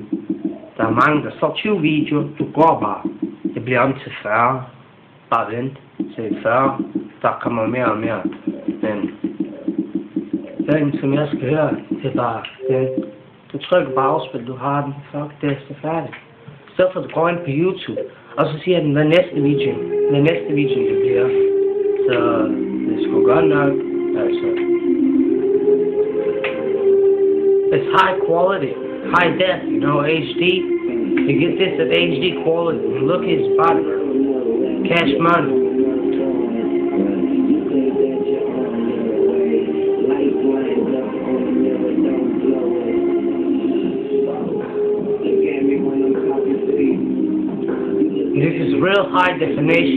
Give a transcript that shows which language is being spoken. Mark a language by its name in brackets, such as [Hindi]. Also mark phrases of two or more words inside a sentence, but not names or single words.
[Danish] Der er mange, der står 20 videoer, du går bare, det bliver om til 40, bare vent til 40, der kommer mere og mere, men den som jeg skal høre, det er bare den. Du trykker bare afspil, du har den, fuck, det er så færdigt. Så for du går ind på YouTube, og så siger den, hvad næste video det bliver. Så det er sgu godt nok, altså. [English] It's high quality, high def, you know, HD. You get this at HD quality, and look at his body. Cash money. This is real high definition.